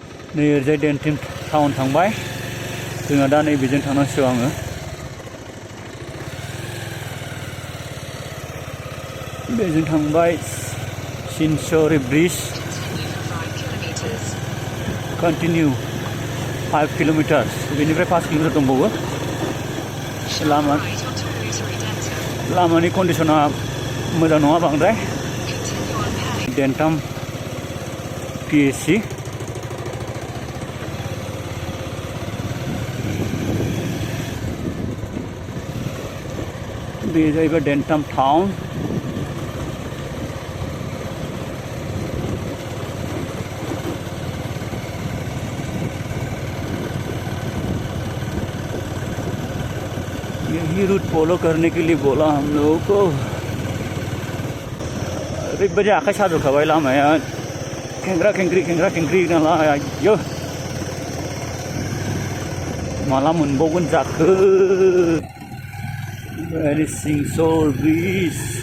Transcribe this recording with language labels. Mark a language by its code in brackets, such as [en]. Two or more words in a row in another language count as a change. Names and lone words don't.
[brx] नै ओरैजाय डेन्टिम टाउन थांबाय जोंहा दा नैबेजों थांनांसिगौ आङो बेजों थांबाय शिंशोर ब्रिज कन्टिनिउ 5 किल'मिटार्स बेनिफ्राय 5 किल'मिटार दंबावो लामानि कन्डिसना मोजां नङा बांद्राय डेन्टाम PSC [hi] बे जाहैबाय डेन्टाम टाउन यही रूट फॉलो करने के लिए बोला हम लोगों को [brx] ओरैबायदि आखाइ साजोबखाबाय लामाया खेंख्रा खेंख्रि नालाय आयौ माला मोनबावगोन जाखो शिंशोर ब्रिज